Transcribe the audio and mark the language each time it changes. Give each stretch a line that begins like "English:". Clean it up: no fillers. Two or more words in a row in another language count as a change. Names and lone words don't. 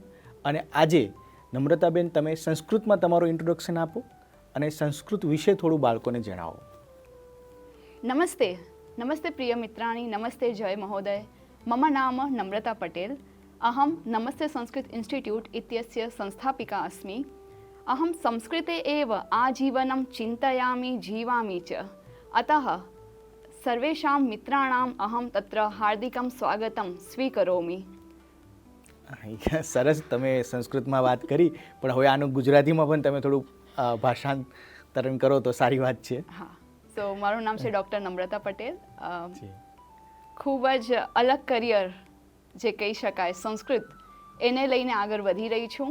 Gujarati: અને આજે નમ્રતાબેન, તમે સંસ્કૃતમાં તમારું ઇન્ટ્રોડક્શન આપો અને સંસ્કૃત વિશે થોડું બાળકોને જણાવો.
Sanskrit: નમસ્તે નમસ્તે પ્રિય મિત્રાણી, નમસ્તે જય મહોદય. મમ નામ નમ્રતા પટેલ. અહમ નમસ્તે સંસ્કૃત ઇન્સ્ટિટ્यूट इत्यस्य संस्थापिका अस्मि. अहम संस्कृते एव आजीवनं चिन्तयामि जीवामि च. अतः सर्वेषां मित्राणाम् अहं तत्र हार्दिकं स्वागतं स्वीकरोमि.
Gujarati: સરસ, તમે સંસ્કૃતમાં વાત કરી, પણ હવે આનું ગુજરાતીમાં પણ તમે થોડું ભાષાંતરણ કરો તો સારી વાત છે. હા, તો મારું નામ છે ડૉક્ટર નમ્રતા પટેલ. ખૂબ જ અલગ કરિયર જે કહી શકાય સંસ્કૃત, એને લઈને આગળ વધી રહી છું.